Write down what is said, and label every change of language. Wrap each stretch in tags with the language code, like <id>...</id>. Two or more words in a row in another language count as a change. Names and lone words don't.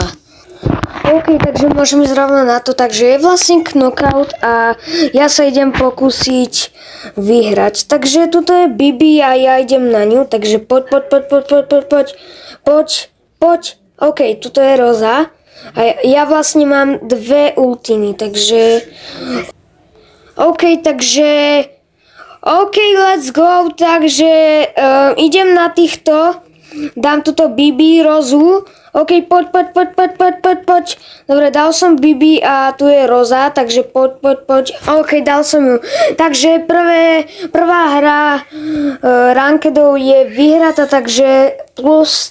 <sk>OK, takže môžem ísť rovno na to, takže je vlastne knockout a ja sa idem pokúsiť vyhrať. Takže tuto je Bibi a ja idem na ňu, takže poď. OK, tuto je Roza. A ja vlastne mám 2 ultiny, takže...</sk> <en>OK, let's go,</en> <sk>takže idem na týchto. Dám tuto Bibi, Rozu. OK, poď. Dobre, dal som Bibi a tu je Roza, takže poď. OK, dal som ju. Takže prvá hra rankedov je vyhrata, takže plus...</sk>